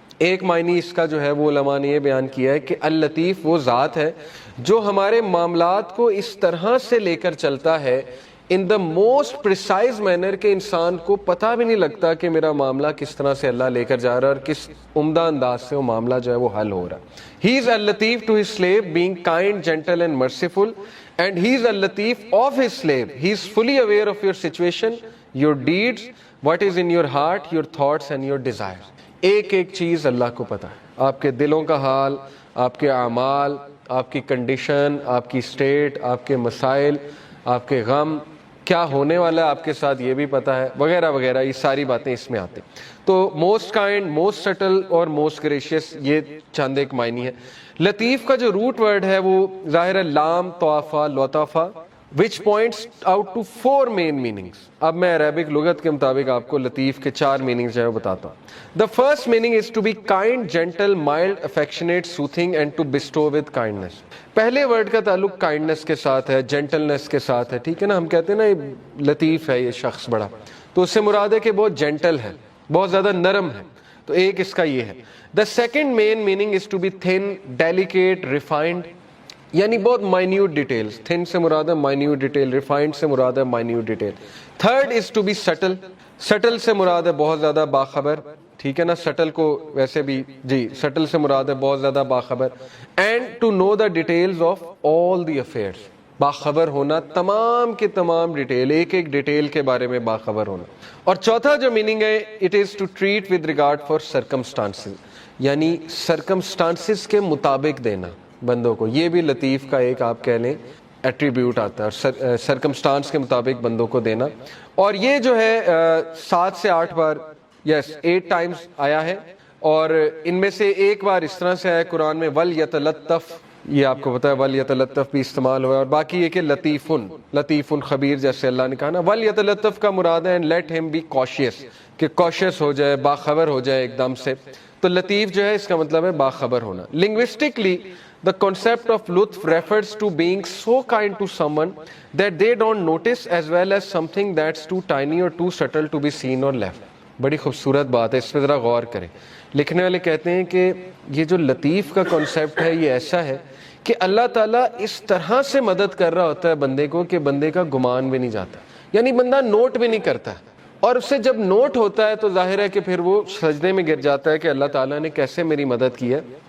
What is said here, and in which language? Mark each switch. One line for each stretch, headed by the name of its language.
Urdu: ایک معنی اس کا جو ہے وہ علماء نے یہ بیان کیا ہے کہ اللطیف وہ ذات ہے جو ہمارے معاملات کو اس طرح سے لے کر چلتا ہے
English: in the most precise manner
Urdu: کہ انسان کو پتہ بھی نہیں لگتا کہ میرا معاملہ کس طرح سے اللہ لے کر جا رہا ہے اور کس عمدہ انداز سے وہ معاملہ جو ہے وہ حل ہو رہا ہے.
English: He is al-Latif to his slave, being kind, gentle and merciful, and he is al-Latif of his slave. He is fully aware of your situation, your deeds, what is in your heart, your thoughts and your desires.
Urdu: ایک ایک چیز اللہ کو پتہ ہے، آپ کے دلوں کا حال، آپ کے اعمال، آپ کی کنڈیشن، آپ کی سٹیٹ، آپ کے مسائل، آپ کے غم، کیا ہونے والا ہے آپ کے ساتھ یہ بھی پتہ ہے، وغیرہ وغیرہ. یہ ساری باتیں اس میں آتی. تو
English: most kind, most subtle
Urdu: اور
English: most gracious,
Urdu: یہ چند ایک معنی ہے. لطیف کا جو روٹ ورڈ ہے وہ ظاہر ہے لام طوافہ لطافہ
English: which points out to 4 main meanings.
Urdu: اب میں عربک لغت کے مطابق آپ کو لطیف کے 4 meanings جو ہے بتاتا ہوں.
English: The first meaning is to be kind, gentle, mild, affectionate, soothing and to bestow with kindness.
Urdu: پہلے ورڈ کا تعلق کائنڈنس کے ساتھ ہے، جینٹلنس کے ساتھ ہے. ٹھیک ہے نا، ہم کہتے ہیں نا یہ لطیف ہے یہ شخص بڑا، تو اس سے مراد ہے کہ بہت جینٹل ہے، بہت زیادہ نرم ہے. تو ایک اس کا یہ ہے.
English: The second main meaning is to be thin, delicate, refined.
Urdu: یعنی بہت مائنیوٹ ڈیٹیلز. تھن سے مراد ہے مائنیوٹ ڈیٹیل، ریفائنڈ سے مراد ہے minute detail.
English: Third is to be subtle.
Urdu: Still سے مراد ہے بہت زیادہ باخبر, ٹھیک ہے نا, سٹل کو ویسے بھی جی سٹل سے مراد ہے بہت زیادہ باخبر.
English: and to know the details of all the affairs,
Urdu: باخبر ہونا تمام کے تمام ڈیٹیل, ایک ایک ڈیٹیل کے بارے میں باخبر ہونا. اور چوتھا جو میننگ ہے,
English: it is to treat with regard for circumstances,
Urdu: یعنی سرکمسٹانسز کے مطابق دینا بندوں کو. یہ بھی لطیف کا ایک آپ کہہ لیں ایٹریبیوٹ آتا ہے, سرکمسٹانس کے مطابق بندوں کو دینا. اور یہ جو ہے 7 سے 8 بار,
English: yes 8 times
Urdu: آیا ہے, اور ان میں سے ایک بار اس طرح سے آیا قرآن میں وَلْيَتَلَطَّفْ, یہ آپ کو پتا ہے وَلْيَتَلَطَّفْ بھی استعمال ہوا ہے. اور باقی یہ کہ
Arabic: لطیفٌ خبیر,
Urdu: جیسے اللہ نے کہا نا وَلْيَتَلَطَّفْ کا مراد ہے
English: let him be cautious,
Urdu: کہ cautious ہو جائے, باخبر ہو جائے ایک دم سے. تو لطیف جو ہے اس کا مطلب ہے باخبر ہونا.
English: Linguistically, the concept of lutf refers to being so kind to someone that they don't notice, as well as something that's too tiny or too subtle to be seen or left.
Urdu: بڑی خوبصورت بات ہے, اس پہ ذرا غور کریں. لکھنے والے کہتے ہیں کہ یہ جو لطیف کا کنسیپٹ ہے یہ ایسا ہے کہ اللہ تعالیٰ اس طرح سے مدد کر رہا ہوتا ہے بندے کو کہ بندے کا گمان بھی نہیں جاتا, یعنی بندہ نوٹ بھی نہیں کرتا, اور اس سے جب نوٹ ہوتا ہے تو ظاہر ہے کہ پھر وہ سجدے میں گر جاتا ہے کہ اللہ تعالیٰ نے کیسے میری مدد کی ہے.